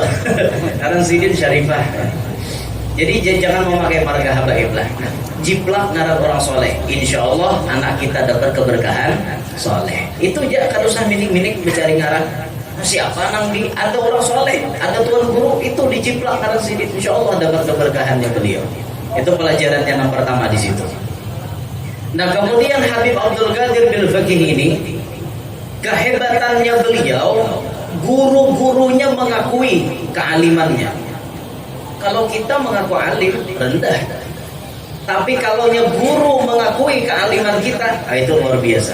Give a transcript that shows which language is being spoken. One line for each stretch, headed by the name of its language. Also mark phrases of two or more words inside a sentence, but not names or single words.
Banjar: Sekarang Sidin syarifah. Jadi jangan memakai marga habaib lah. Jiplak ngaran orang soleh,
Arabic: insya Allah
Banjar: anak kita dapat keberkahan soleh. Itu aja, kan usah minik-minik mencari ngaran. Siapa nang di ada orang soleh, ada tuan guru, itu dijiplak ngaran Sidin,
Arabic: insya Allah
Banjar: dapat keberkahannya beliau. Itu pelajarannya yang pertama di situ. Nah kemudian Habib Abdul Qadir Bil Faqih ini, kehebatannya beliau, guru-gurunya mengakui kealimannya. Kalau kita mengaku alim rendah, tapi kalau guru mengakui kealiman kita, itu luar biasa.